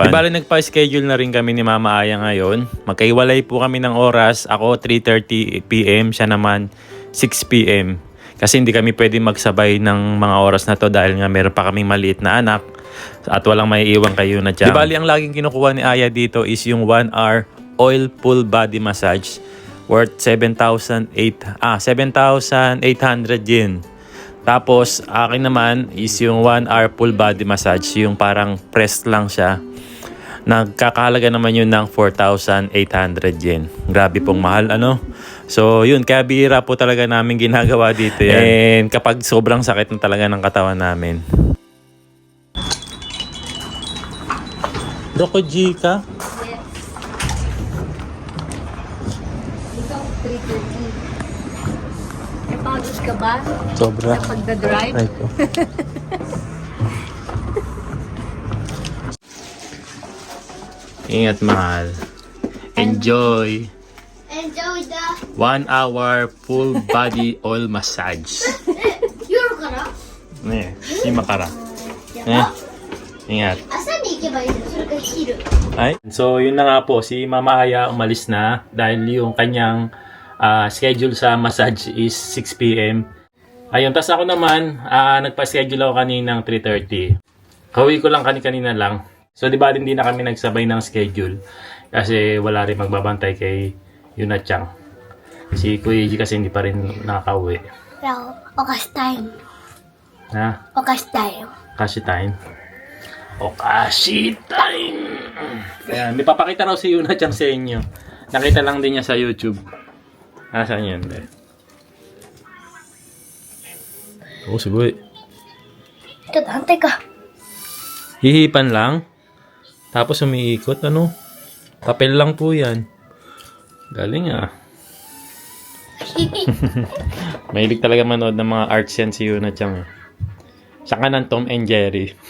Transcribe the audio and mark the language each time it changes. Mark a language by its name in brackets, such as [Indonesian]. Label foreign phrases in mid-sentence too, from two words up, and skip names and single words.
[Filipino] Di bali nagpa-schedule na rin kami ni Mama Aya ngayon. Magkaiwalay po kami ng oras. Ako 3:30 PM, siya naman 6 PM. Kasi hindi kami pwede magsabay ng mga oras na to dahil nga meron pa kaming maliit na anak at walang maiiwan kayo na dyan. Di bali, ang laging kinukuha ni Aya dito is yung [English] 1 hour oil full body massage worth 7,800 yen. [Filipino] Tapos, akin naman is yung [English] 1 hour full body massage, [Filipino] yung parang press lang siya. Nagkakahalaga naman yun ng 4,800 yen. Grabe pong mahal, ano? So, yun, kaya bihira po talaga namin ginagawa dito yan. And kapag sobrang sakit na talaga ng katawan namin. [Japanese] どこじか? [Filipino] Ikaw, 3:30. Napagod ka ba? Sobra. Sa pagdadrive? Ay po. Ingat, mahal. Enjoy. [English] Enjoy the 1 hour full body oil massage. [Japanese] Euro からねえ、今から。ね。Ingat. 朝に行けばいいのそれか昼 [Filipino] Ay. So, yun na nga po. Si Mama Aya umalis na dahil yung kanyang schedule sa massage is 6 p.m. Ayun. Tas ako naman, nagpa-schedule ako kaninang 3:30. Kauwi ko lang kanina lang. So, di ba hindi na kami nagsabay ng schedule kasi wala rin magbabantay kay Yuna-chan. Si Kuya Eiji kasi hindi pa rin nakakauwi. Pero, [Japanese] お菓子タイム [Filipino] Ha? [Japanese] お菓子タイム Okashi time. Okashi time! [Filipino] Ayan, may papakita raw si Yuna-chan sa inyo. Nakita lang din niya sa YouTube. Nasaan yun? Oh, sugoi. [Japanese] ちょっと反対か [Filipino] Hihipan lang. Tapos umiikot, ano? Papel lang po yan. Galing ah. Mahilig talaga manood ng mga arts yan si Yuna-chan. Saka ng Tom and Jerry.